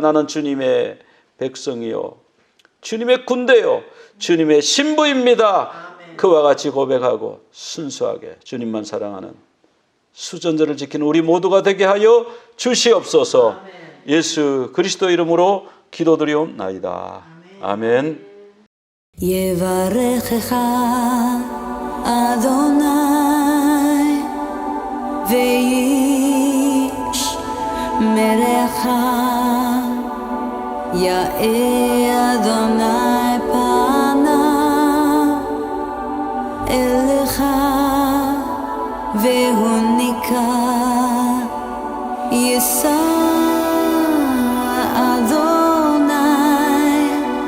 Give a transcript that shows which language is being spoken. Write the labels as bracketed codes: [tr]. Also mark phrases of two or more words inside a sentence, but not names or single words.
[ko] 나는 주님의 백성이요 주님의 군대요 주님의 신부입니다. 그와 같이 고백하고 순수하게 주님만 사랑하는 수전제를 지키는 우리 모두가 되게 하여 주시옵소서. 예수 그리스도 이름으로 기도드리옵나이다. 아멘. [he] יברכך אדוני וישמרך יאר אדוני פניו אליך והוניקה יישא אדוני